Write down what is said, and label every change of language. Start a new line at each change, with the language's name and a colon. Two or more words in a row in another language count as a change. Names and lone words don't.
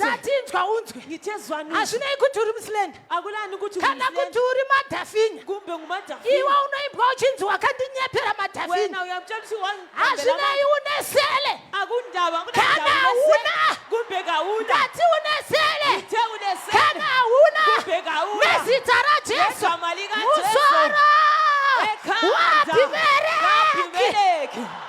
Shona: ndati inzwa unzwe
North Ndebele: ngithe zwanuzwe
Shona: hazvinei kuti uri musilenda
North Ndebele: akulani ukuthi
Shona: kana kuti uri madhafinya
North Ndebele: kumbe ngumadafinya
Shona: iwe unoimbwa uchinzi wakandinyepera madhafinya
North Ndebele: wena uyamtshela ukuthi
Shona: hazvinei unesele
North Ndebele: akundaba
Shona: Kana una.
North Ndebele: kumbe kauna
Shona: ndati unesele
North Ndebele: ngithe unesele
Shona: kana una
North Ndebele: kumbe kauna
Shona: nezita rajesu
North Ndebele: Ngegama likaJesu.
Shona: musoro
North Ndebele: ekhanda
Shona: wabimeleki
North Ndebele: Abimeleki.